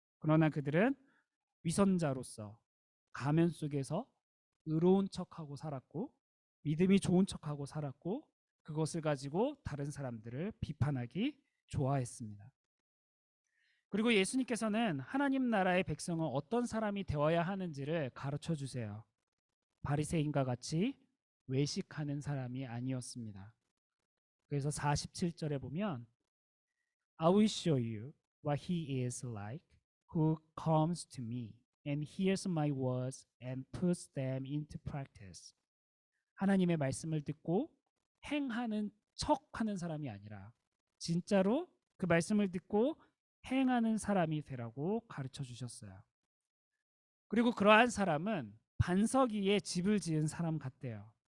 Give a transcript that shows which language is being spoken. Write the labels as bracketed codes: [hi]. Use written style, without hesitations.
[ko] 그러나 그들은 위선자로서 가면 속에서 의로운 척하고 살았고 믿음이 좋은 척하고 살았고 그것을 가지고 다른 사람들을 비판하기 좋아했습니다. 그리고 예수님께서는 하나님 나라의 백성은 어떤 사람이 되어야 하는지를 가르쳐 주세요. 바리새인과 같이 외식하는 사람이 아니었습니다. 그래서 47절에 보면 [en] I will show you what he is like who comes to me and hears my words and puts them into practice. [ko] 하나님의 말씀을 듣고 행하는 척하는 사람이 아니라 진짜로 그 말씀을 듣고 행하는 사람이 되라고 가르쳐 주셨어요. 그리고 그러한 사람은 반석 위에 집을 지은 사람 같대요.